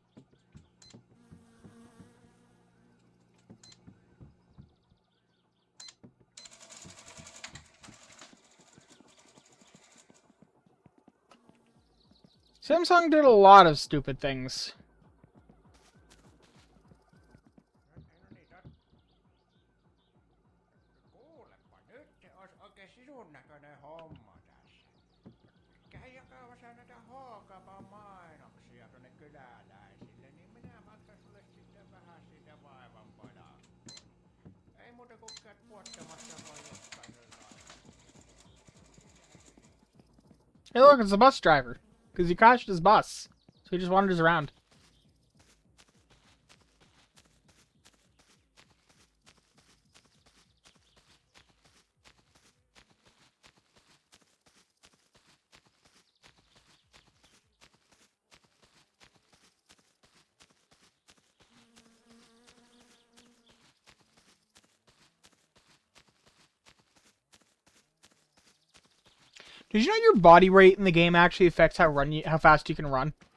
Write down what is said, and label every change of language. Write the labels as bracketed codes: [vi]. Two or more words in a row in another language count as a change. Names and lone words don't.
[en] Samsung did a lot of stupid things. [fi] Kuulepa, nyt se olisi oikein sisun näköinen homma tässä. Käy jakamassa näitä H-Kapan-mainoksia tuonne kyläläisille, niin minä maksan sulle sitten vähän siitä vaivanpalaa. Ei muuta kuin käyt puottamassa vaan jokainen [en] Hey look, it's the bus driver. Because he crashed his bus. So he just wanders around. Did you know your body weight in the game actually affects how fast you can run?